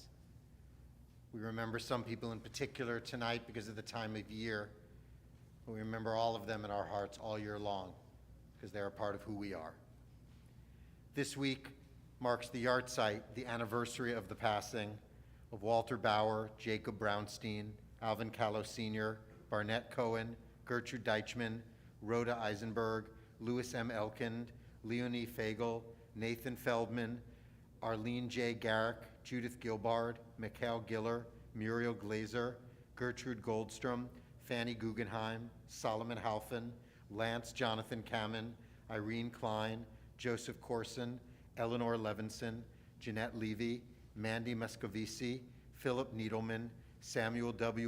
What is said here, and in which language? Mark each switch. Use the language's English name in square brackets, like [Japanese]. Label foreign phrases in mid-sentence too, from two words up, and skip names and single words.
[English] We remember some people in particular tonight because of the time of year. We remember all of them in our hearts all year long because they're a part of who we are. This week marks the yahrzeit, the anniversary of the passing of Walter Bauer, Jacob Brownstein, Alvin Callow Sr., Barnett Cohen, Gertrude Deichmann, Rhoda Eisenberg, Louis M. Elkind, Leonie Fagel, Nathan Feldman, Arlene J. Garrick, Judith Gilbard, Mikhail Giller, Muriel Glazer, Gertrude Goldstrom, Fanny Guggenheim, Solomon Halfin, Lance Jonathan Kamen, Irene Klein, Joseph Corson, Eleanor Levinson, Jeanette Levy, Mandy Muscovici, Philip Needleman, Samuel W.